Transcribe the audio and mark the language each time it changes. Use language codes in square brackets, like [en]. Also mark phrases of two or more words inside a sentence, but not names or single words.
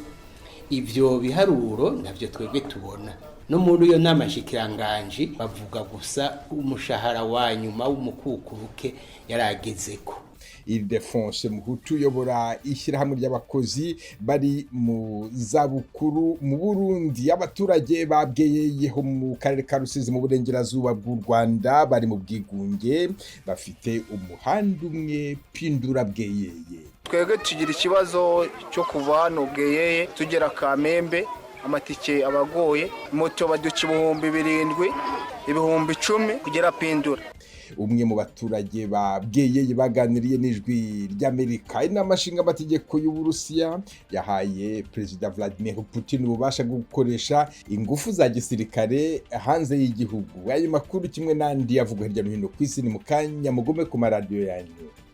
[rn] Ivyo biharuro navyo twebwe tubona no muri iyo nama shikiranganje bavuga gusa umushahara wa nyuma w'umukukuruke yaragezeko. [rw] Ildefonse Muhutu uyobora ishyirahamwe ry'abakozi bari mu zabukuru mu Burundi. Abaturage babweyeyeho mu karere ka Rusizi mu burengerazuba bw'u Rwanda bari mu bwigunge, bafite umuhanda umwe pindura bweyeye. Twebwe tugira ikibazo cyo kuva hano bweyeye tugera Kamembe, amatike abagoye, moto baduca 7,000 ibihumbi 10 kugera pindura. Umwe mu baturage babweyeye baganiriye n'ijwi ry'Amerika. Inama nshingamateka y'Uburusiya yahaye Perezida Vladimir Putin ububasha bwo gukoresha ingufu za gisirikare hanze y'igihugu. Ayo makuru kimwe n'andi yavugwa hirya no hino ku isi ni mu kanya, mugume ku maradiyo yanyu.